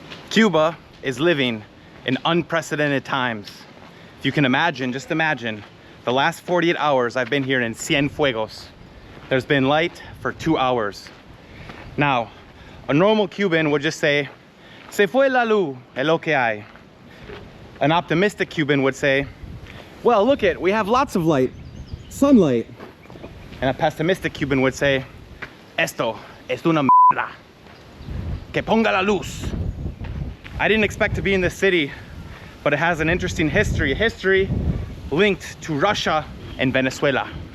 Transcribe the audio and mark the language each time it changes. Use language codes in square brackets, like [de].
[en] Cuba is living in unprecedented times. If you can imagine, just imagine, the last 48 hours I've been here in Cienfuegos. There's been light for 2 hours. Now, a normal Cuban would just say, [es] "Se fue la luz, es lo que hay." [en] An optimistic Cuban would say, "Well, look it, we have lots of light, sunlight." And a pessimistic Cuban would say, [es] "Esto es una mierda. Que ponga la luz." [en] I didn't expect to be in this city, but it has an interesting history, a history linked to Russia and Venezuela.